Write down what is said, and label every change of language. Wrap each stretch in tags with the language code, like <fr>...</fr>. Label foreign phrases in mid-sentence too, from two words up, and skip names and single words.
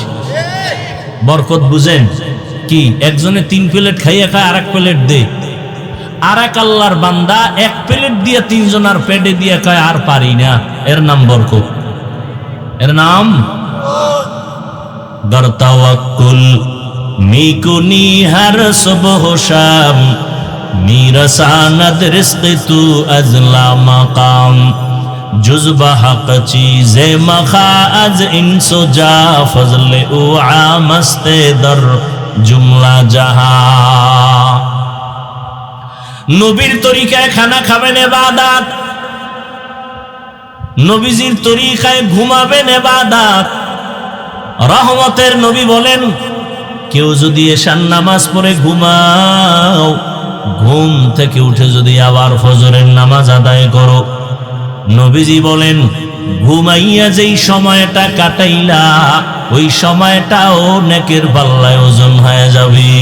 <bn>বরকত বুঝেন কি? একজনে 3 প্লেট খাইয়ে খায়, আর 1 প্লেট দে। আর এক আল্লাহর বান্দা 1 প্লেট দিয়ে 3 জনার পেটে দিয়ে কয় আর পারি না। এর নাম বরকত, এর নাম দর তাওয়াক্কুল।</bn> <fa>می‌کنی هر صبح شام, میرساند رزق تو ازلا مقام جزبہ حق چیز مخا از انس و جا فضل او عامست در جملہ جہاں</fa> <bn>নবীর তরিকায় খানা খাবেন ইবাদত, নবীজির তরিকায় ঘুমাবেন ইবাদত। রহমতের নবী বলেন কেউ যদি এশার নামাজ পড়ে ঘুমাও, ঘুম থেকে উঠে যদি আবার ফজরের নামাজ আদায় করো, নবীজি বলেন ঘুমাইয়া যেই সময়টা কাটাইলা ওই সময়টাও নেকের পাল্লায় ওজন হয়ে যাবে।</bn>